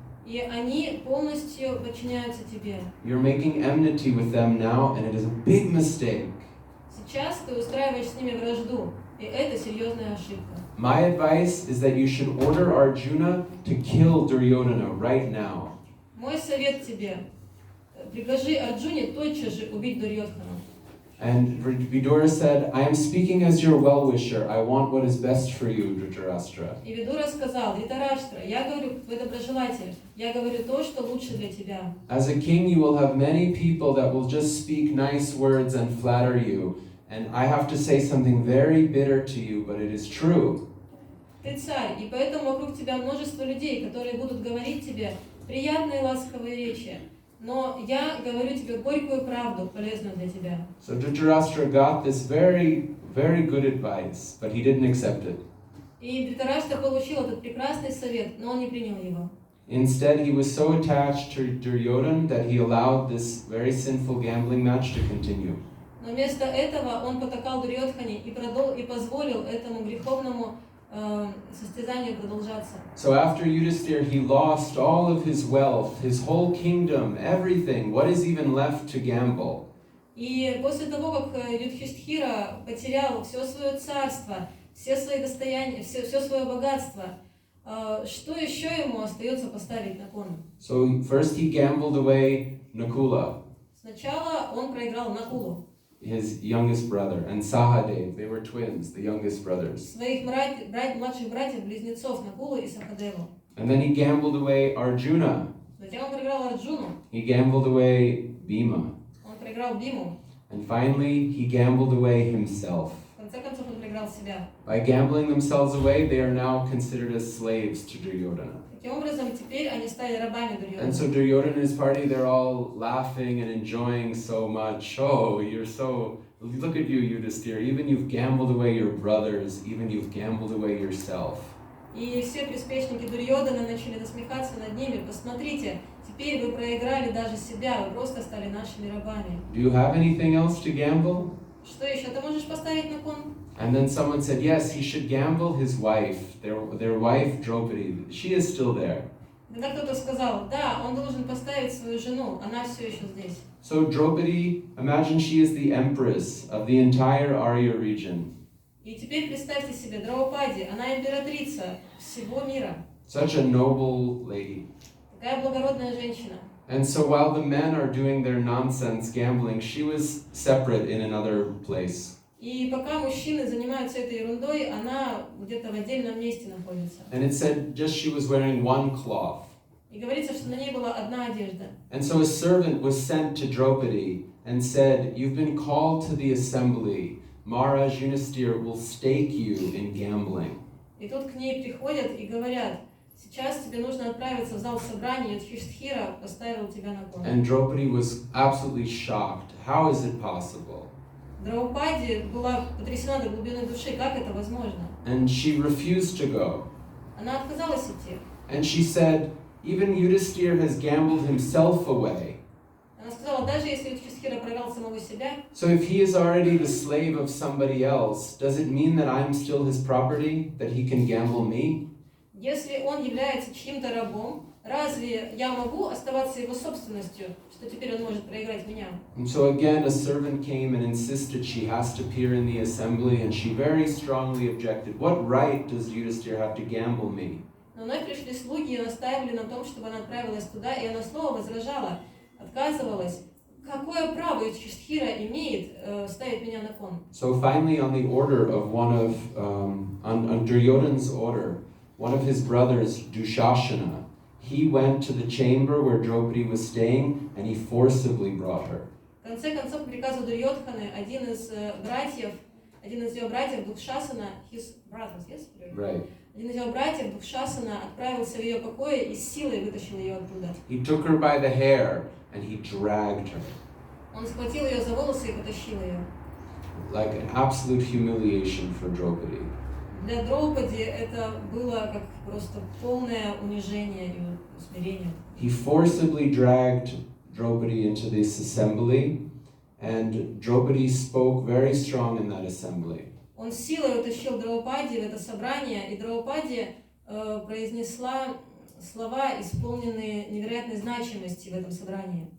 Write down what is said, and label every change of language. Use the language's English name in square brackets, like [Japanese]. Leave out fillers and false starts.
[Russian] И они полностью подчиняются тебе. [English] You're making enmity with them now, and it is a big mistake. [Russian] Сейчас ты устраиваешь с ними вражду, и это серьезная ошибка. [English] My advice is that you should order Arjuna to kill Duryodhana right now. [Russian] Мой совет тебе – прикажи Арджуне тотчас же убить Дурьодхана. [English] And Vidura said, I am speaking as your well-wisher. I want what is best for you, Dhritarashtra. [Russian] И Видура сказал: Дритараштра, я говорю, твой доброжелатель, я говорю то, что лучше для тебя. [English] As a king, you will have many people that will just speak nice words and flatter you. And I have to say something very bitter to you, but it is true. [Russian] Ты царь, и поэтому вокруг тебя множество людей, которые будут говорить тебе приятные ласковые речи. Но я говорю тебе горькую правду, полезную для тебя. [English] So Dhritarashtra got this very, very good advice, but he didn't accept it. [Russian] И Дритараштра получил этот прекрасный совет, но он не принял его. [English] Instead, he was so attached to Duryodhana that he allowed this very sinful gambling match to continue. [Russian] Но вместо этого он потакал Дурьодхане и позволил этому греховному состязанию продолжаться. [English] So after Yudhisthira, he lost all of his wealth, his whole kingdom, everything. What is even left to gamble? [Russian] И после того, как Юдхиштхира потерял все свое царство, все свои достояния, все свое богатство, что еще ему остается поставить на кон? [English] So first he gambled away Nakula, [Russian] Сначала он проиграл Накулу, [English] his youngest brother, and Sahadev. They were twins, the youngest brothers. [Russian] своих младших братьев-близнецов Накулу и Сахадеву. [English] And then he gambled away Arjuna. [Russian] Затем он проиграл Арджуну, [English] He gambled away Bhima. [Russian] он проиграл Биму, [English] And finally, he gambled away himself. [Russian] в конце концов он проиграл себя. [English] By gambling themselves away, they are now considered as slaves to Duryodhana. [Russian] Таким образом, теперь они стали рабами [English] And so [Russian] Дурьодхана. [English] Duryodhana and his party, they're all laughing and enjoying so much. Oh, you're so... Look at you, Yudhisthira. Even you've gambled away your brothers. Even you've gambled away yourself. [Russian] И все приспешники Дурьодхана начали насмехаться над ними. Посмотрите, теперь вы проиграли даже себя, вы просто стали нашими рабами. [English] Do you have anything else to gamble? [Russian] Что еще ты можешь поставить на кон? [English] And then someone said, yes, he should gamble his wife, their wife Draupadi. She is still there. [Russian] Тогда кто-то сказал: да, он должен поставить свою жену, она все еще здесь. [English] So Draupadi, imagine she is the empress of the entire Arya region. [Russian] И теперь представьте себе, Драупади, она императрица всего мира. [English] Such a noble lady. [Russian] Такая благородная женщина. [English] And so while the men are doing their nonsense gambling, she was separate in another place. [Russian] И пока мужчины занимаются этой ерундой, она где-то в отдельном месте находится. [English] And it said just she was wearing one cloth. [Russian] И говорится, что на ней была одна одежда. [English] And so a servant was sent to Draupadi and said, you've been called to the assembly. Maharaj Yudhisthira will stake you in gambling. [Russian] И тут к ней приходят и говорят: сейчас тебе нужно отправиться в зал собрания, Юдхиштхира поставил тебя на кон. [English] And Draupadi was absolutely shocked. How is it possible? [Russian] Драупади была потрясена до глубины души, как это возможно? [English] And she refused to go. [Russian] Она отказалась идти. [English] And she said, even Yudhisthira has gambled himself away. [Russian] Она сказала: даже если Юдхиштхира проиграл самого себя, [English] So if he is already the slave of somebody else, does it mean that I'm still his property, that he can gamble me? [Russian] если он является чьим-то рабом, разве я могу оставаться его собственностью, что теперь он может проиграть меня? [English] And so again, a servant came and insisted she has to appear in the assembly, and she very strongly objected. What right does Yudhisthira have to gamble me? [Russian] Но вновь пришли слуги и настаивали на том, чтобы она отправилась туда, и она снова возражала, отказывалась. Какое право Юдхиштхира имеет ставить меня на кон? [English] So finally, on the order of on Duryodhana's order, one of his brothers, Dushashana, he went to the chamber where Draupadi was staying, and he forcibly brought her. [Russian] В конце концов, по приказу Дурьодханы, один из ее братьев, Дукшасана, [English] his brothers, yes? Right. [Russian] Один из ее братьев, Дукшасана, отправился в ее покое и с силой вытащил ее оттуда. [English] He took her by the hair, and he dragged her. [Russian] Он схватил ее за волосы и потащил ее. [English] like an absolute humiliation for Draupadi. [Russian] Для Драупади это было как просто полное унижение и усмирение. [English] He forcibly dragged Draupadi into this assembly, and Draupadi spoke very strong in that assembly. [Russian] Он силой утащил Драупади в это собрание, и Драупади произнесла слова, исполненные невероятной значимости в этом собрании.